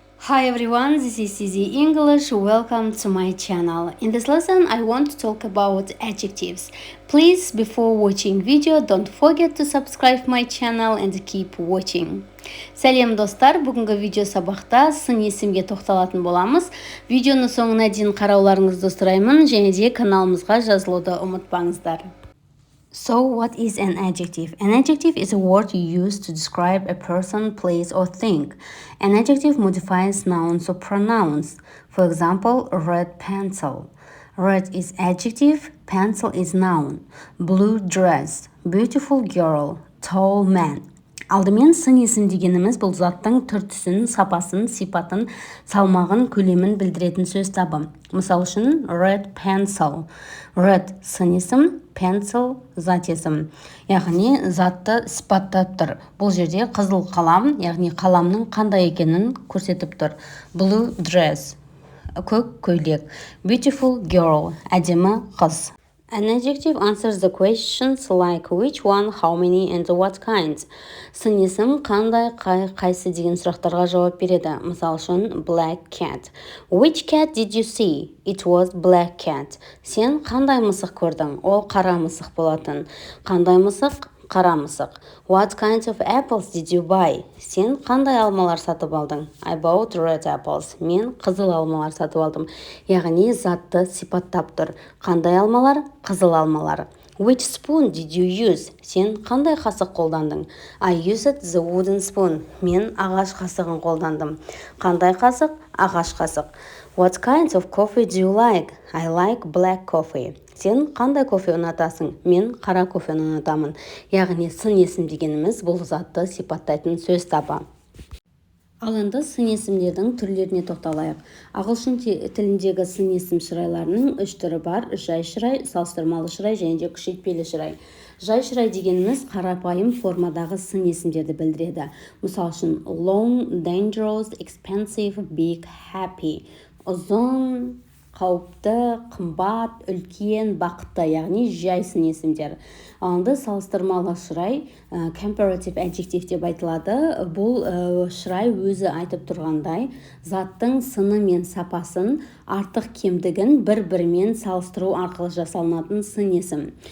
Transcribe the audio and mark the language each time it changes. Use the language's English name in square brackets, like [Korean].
[English] Hi everyone, this is Easy English. Welcome to my channel. In this lesson, I want to talk about adjectives. Please, before watching video, don't forget to subscribe my channel and keep watching. [Kazakh] Сәлем достар, бүгінгі видео сабақта сын есімге тоқталатын боламыз. Видеоны соңына дейін қарауларыңызды сұраймын, және де каналымызға жазылуды ұмытпаңыздар. [English] So, what is an adjective? An adjective is a word you use to describe a person, place, or thing. An adjective modifies nouns or pronouns. For example, red pencil. Red is adjective, pencil is noun. Blue dress, beautiful girl, tall man. [Kazakh] Алдымен сын есім дегеніміз бұл заттың түр-түсін, сапасын, сипатын, салмағын, көлемін білдіретін сөз табы. Мысал үшін, [English] red pencil. [Kazakh] Red сын есім, pencil зат есім. Яғни затты сипаттап тұр. Бұл жерде қызыл қалам, яғни қаламның қандай екенін көрсетіп тұр. [English] Blue dress, [Kazakh] көк көйлек. [English] Beautiful girl, [Kazakh] әдемі қыз. [English] An adjective answers the questions like which one, how many, and what kind. [Kazakh] Сын есім қандай, қайсы деген сұрақтарға жауап береді. Мысал үшін, [English] black cat. Which cat did you see? It was black cat. [Kazakh] Сен қандай мысық көрдің? Ол қара мысық болатын. Қандай мысық? Қара мысық. [English] What kinds of apples did you buy? [Kazakh] Сен қандай алмалар сатып алдың? [English] I bought red apples. [Kazakh] Мен қызыл алмалар сатып алдым. Яғни затты сипаттап тұр. Қандай алмалар? Қызыл алмалар. [English] Which spoon did you use? [Kazakh] Сен қандай қасық қолдандың? [English] I used the wooden spoon. [Kazakh] Мен ағаш қасығын қолдандым. Қандай қасық? Ағаш қасық. [English] What kinds of coffee do you like? I like black coffee. [Kazakh] Сен қандай кофе ұнатасың? Мен қара кофені ұнатамын. Яғни сын есім дегеніміз бұл затты сипаттайтын сөз табы. Ал енді сын есімдердің түрлеріне тоқталайық. Ағылшын тіліндегі сын есім шырайларының 3 түрі бар: жай шырай, салыстырмалы шырай және де күшейтпелі шырай. Жай шырай дегеніміз қарапайым формадағы сын есімдерді білдіреді. Мысал үшін, [English] long, dangerous, expensive, big, happy. [Kazakh] Ұзын, қауіпті, қымбат, үлкен, бақытты, яғни жай сын есімдер. Алынды салыстырмалы шырай, comparative adjective деп айтылады. Бұл шырай өзі айтып тұрғандай, заттың сыны мен сапасын, артық кемдігін бір-бірімен салыстыру арқылы жасалынатын сын есім.